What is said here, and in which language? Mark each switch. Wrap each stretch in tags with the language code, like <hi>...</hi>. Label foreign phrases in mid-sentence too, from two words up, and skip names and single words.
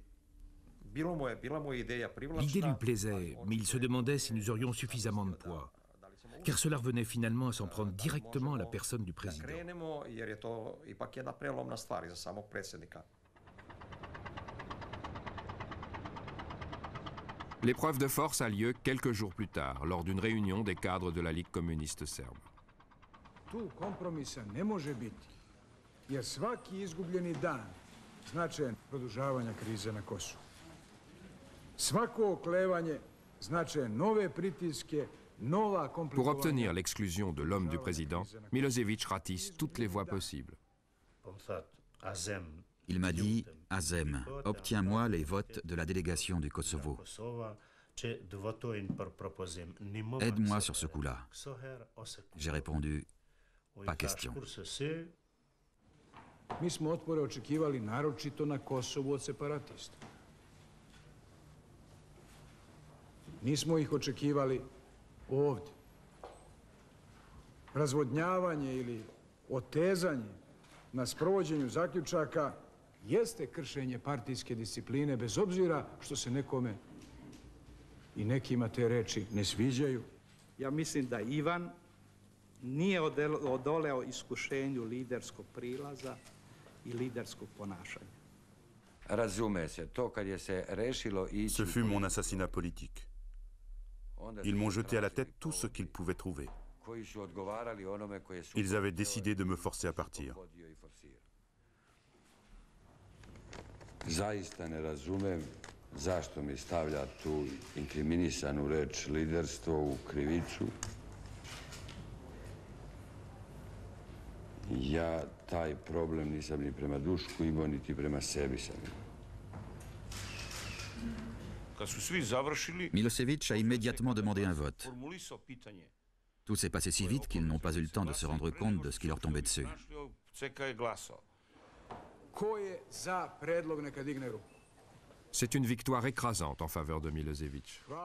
<fr>L'idée lui plaisait, mais il se demandait si nous aurions suffisamment de poids, car cela revenait finalement à s'en prendre directement à la personne du président. L'épreuve de force a lieu quelques jours plus tard, lors d'une réunion des cadres de la Ligue communiste serbe.</fr> <sr>Tu kompromisa ne može biti, jer svaki izgubljeni dan značajan produžavanja krize na Kosovu. Svako oklevanje značajan nove pritiske, nova komplikovanja.</sr> <fr>Pour obtenir l'exclusion de l'homme du président, Milosevic ratisse toutes les voies possibles. Il m'a dit: Azem, obtiens-moi les votes de la délégation du Kosovo. Aide-moi sur ce coup-là. J'ai répondu: pas question.</fr> <sr>Mi smo otpore očekivali naročito na Kosovu od separatista. Nismo ih očekivali ovdje. Razvodnjavanje ili otezanje na sprovođenju zaključaka jeste kršenje partijske discipline, bez obzira što se nekome i nekima te reči ne sviđaju. Ja mislim da Ivan nije odoleo iskušenju liderskog prilaza i liderskog ponašanja. Razume se, to kad je se rešilo ići...</sr> <fr>Ce fut mon assassinat politique. Ils m'ont jeté à la tête tout ce qu'ils pouvaient trouver. Ils avaient décidé de me forcer à partir.</fr> <sr>Zaista ne razumem zašto mi stavlja tu inkriminisanu reč liderstvo u krivicu. Ja taj problem nisam ni prema Dušku imao, niti prema sebi sam imao.</sr> <fr>Milosevic a immédiatement demandé un vote. Tout s'est passé si vite qu'ils n'ont pas eu le temps de se rendre compte de ce qui leur tombait dessus. C'est une victoire écrasante en faveur de Milosevic.</fr>